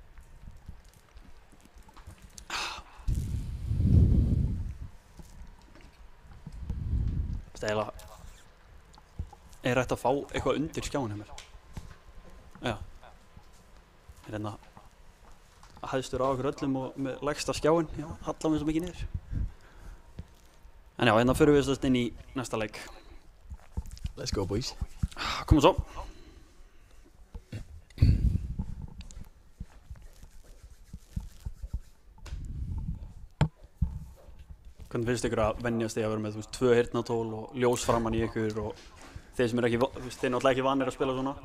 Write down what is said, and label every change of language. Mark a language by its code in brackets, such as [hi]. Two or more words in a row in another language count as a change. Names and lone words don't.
[is] Eiginlega er hægt að fá eitthvað undir skjáin hjá mér. Já. Er hérna hæðstur á okkur öllum og með lægsta skjáin. Já, hallar mér svo mikið niður. En já, hérna förum við þess inn í næsta leik. [en] Let's go boys. [is] Komum svo. Hvernig finnst ykkur að venjast því að vera með 2 heyrnartól og ljós framan í ykkur og þeir sem eru ekki, þeir náttúrulega ekki vanir að spila svona?